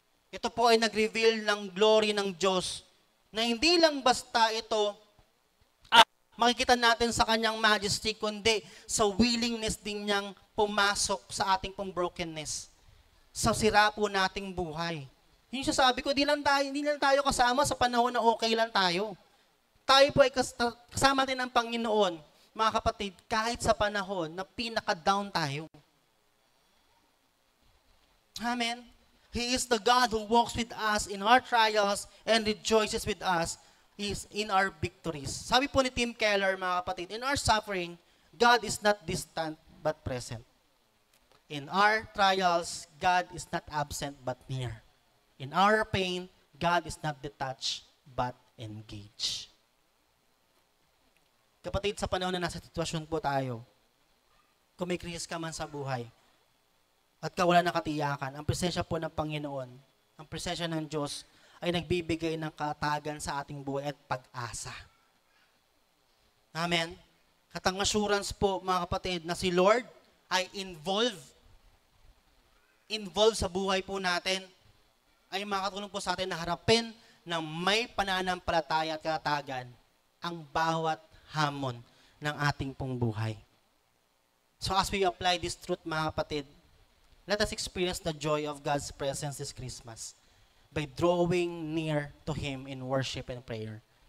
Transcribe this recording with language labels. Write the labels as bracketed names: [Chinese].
[Filipino] Ito po ay nag-reveal ng glory ng Diyos na hindi lang basta ito makikita natin sa kanyang majesty, kundi sa willingness din niyang pumasok sa ating pong brokenness, sa sira po nating buhay. Yung sabi ko, hindi lang tayo kasama sa panahon na okay lang tayo. Tayo po ay kasama din ng Panginoon, mga kapatid, kahit sa panahon na pinaka-down tayo. [English] Amen? He is the God who walks with us in our trials and rejoices with us is in our victories. [Filipino] Sabi po ni Tim Keller, mga kapatid, [English] in our suffering, God is not distant but present. In our trials, God is not absent but near. In our pain, God is not detached but engaged. [Filipino] Kapatid, sa panahon na nasa sitwasyon po tayo, kung may krisis ka man sa buhay, at wala ng katiyakan, ang presensya po ng Panginoon, ang presensya ng Diyos, ay nagbibigay ng katagan sa ating buhay at pag-asa. Amen? At ang assurance po, mga kapatid, na si Lord ay involved sa buhay po natin, ay makatulong po sa atin na harapin ng may pananampalataya at katagan ang bawat hamon ng ating pong buhay. [English] So as we apply this truth, [Filipino] mga kapatid, [English] let us experience the joy of God's presence this Christmas by drawing near to Him in worship and prayer.